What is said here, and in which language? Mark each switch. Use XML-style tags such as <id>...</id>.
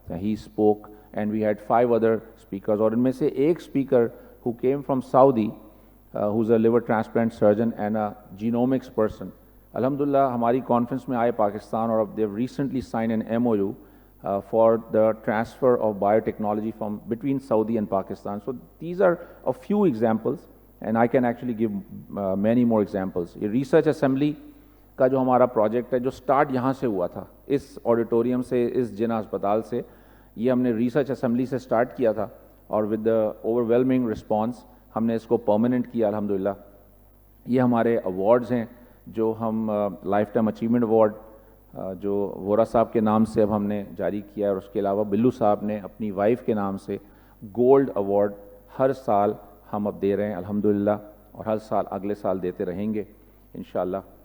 <en>he spoke and we had 5 other speakers,</en> <ur>اور ان میں سے ایک speaker</ur> <en>ہو came from Saudi who is a liver transplant surgeon and a genomics person. الحمدللہ</en> <ur>ہماری conference میں آئے پاکستان اور اب</ur> <en>They've recently sign an MOU for the transfer of biotechnology from between Saudi and Pakistan. So these are a few examples and I can actually give many more examples.</en> <ur>یہ research assembly کا جو ہمارا project ہے جو start یہاں سے ہوا تھا اس آڈیٹوریم سے اس جنا ہسپتال سے یہ ہم نے ریسرچ اسمبلی سے سٹارٹ کیا تھا اور</ur> <en>with the overwhelming response</en> <ur>ہم نے اس کو پرماننٹ کیا الحمدللہ. یہ ہمارے ایوارڈز ہیں جو ہم لائف ٹائم اچیومنٹ ایوارڈ جو وورا صاحب کے نام سے اب ہم نے جاری کیا ہے اور اس کے علاوہ بلو صاحب نے اپنی وائف کے نام سے گولڈ ایوارڈ ہر سال ہم اب دے رہے ہیں الحمدللہ اور ہر سال اگلے سال دیتے رہیں گے انشاءاللہ.</ur>